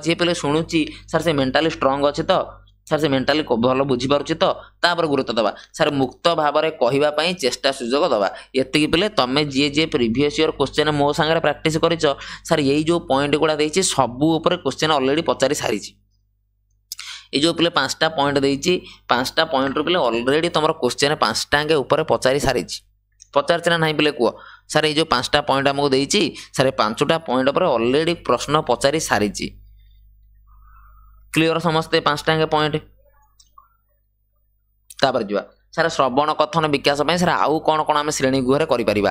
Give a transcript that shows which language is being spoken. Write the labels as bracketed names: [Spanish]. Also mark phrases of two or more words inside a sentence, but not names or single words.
[Odia] ଯିଏ ପିଲେ ଶୁଣୁଛି ସାର୍ ସେ [English] mentally strong [Odia] ଅଛି ତ, ସାର୍ ସେ ମେଣ୍ଟାଲି ଭଲ ବୁଝିପାରୁଛି ତ, ତା ଉପରେ ଗୁରୁତ୍ୱ ଦେବା। ସାର୍ ମୁକ୍ତ ଭାବରେ କହିବା ପାଇଁ ଚେଷ୍ଟା ସୁଯୋଗ ଦେବା। ଏତିକି ପିଲେ ତମେ ଯିଏ [English] previous year question [Odia] ମୋ ସାଙ୍ଗରେ ପ୍ରାକ୍ଟିସ୍ କରିଛ, ସାର୍ ଏଇ ଯେଉଁ ପଏଣ୍ଟ ଗୁଡ଼ା ଦେଇଛି ସବୁ ଉପରେ [English] question already [Odia] ପଚାରି ସାରିଛି। ଏଇ ଯେ ପିଲେ 5ଟା ପଏଣ୍ଟ ଦେଇଛି, 5ଟା পয়েন্টରୁ ପିଲେ ଅଲରେଡ଼ି ତମର କ୍ୱେଶ୍ଚିନ୍ 5ଟାଙ୍କ ଉପରେ ପଚାରି ସାରିଛି। ପଚାରିଛି ନା ନାହିଁ ପିଲେ କୁହ? ସାର୍ ଏଇ ଯେଉଁ 5ଟା ପଏଣ୍ଟ ଆମକୁ ଦେଇଛି, ସାର୍ 5ଟା ପଏଣ୍ଟ ଉପରେ ଅଲରେଡ଼ି ପ୍ରଶ୍ନ ପଚାରି ସାରିଛି। କ୍ଲିୟର ସମସ୍ତେ 5ଟାଙ୍କ ପଏଣ୍ଟ? ତାପରେ ଯିବା ସାର୍ ଶ୍ରବଣ କଥନ ବିକାଶ ପାଇଁ ସାର୍ ଆଉ କ'ଣ କ'ଣ ଆମେ ଶ୍ରେଣୀ ଗୃହରେ କରିପାରିବା।